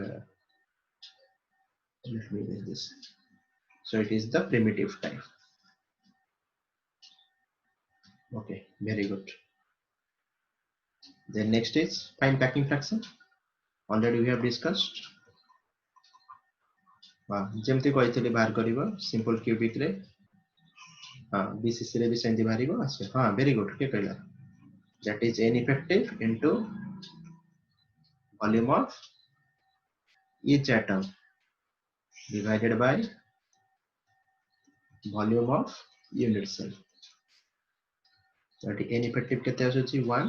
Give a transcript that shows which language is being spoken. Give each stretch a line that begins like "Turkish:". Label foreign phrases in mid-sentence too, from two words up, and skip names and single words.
English: Let me do this. So it is the primitive type. Okay, very good. Then next is find packing fraction. Already we have discussed.
Odia: ଯେମିତି କହିଥିଲି ବାହାର କରିବ
English: simple cubic
Odia: ରେ BCC ରେ ବି ସେମିତି ବାହାରିବ ଆସିବ.
English: Very good.
Odia: କିଏ କହିଲା?
English: That is n effective into volume of each atom divided by volume of unit cell. That n effective
Odia: କେତେ ଆସୁଛି
English: 1.